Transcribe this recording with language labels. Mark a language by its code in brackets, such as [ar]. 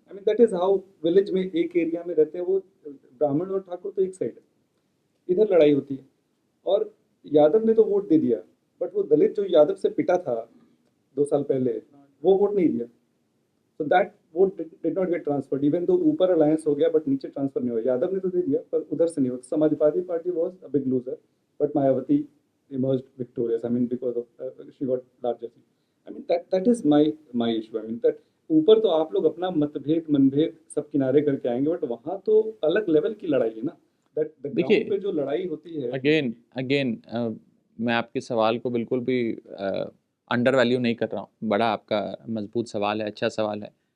[en] I mean that is how [hi] village में एक area में रहते हैं, वो ब्राह्मण और ठाकुर तो एक साइड है, इधर लड़ाई होती है। और यादव ने तो वोट दे दिया, बट वो दलित जो यादव से पिटा था 2 साल पहले, वो वोट नहीं दिया। [en] So that vote did not get transferred, even though [hi] ऊपर अलायंस हो गया, [en] but [hi] नीचे ट्रांसफर नहीं हुआ। यादव ने तो दे दिया पर उधर से नहीं हुआ। [en] Samajwadi Party was a big loser, but Mayawati emerged victorious. I mean because of she got larger seat. I mean that is my issue. I mean that [hi] ऊपर तो आप लोग अपना मतभेद मनभेद सब किनारे करके आएंगे, बट वहाँ तो अलग लेवल की लड़ाई है ना। [en] That the ground [hi] पे जो लड़ाई होती है। अगेन मैं आपके सवाल को बिल्कुल भी अंडर वैल्यू नहीं कर रहा हूँ, बड़ा आपका मजबूत सवाल है, अच्छा सवाल है।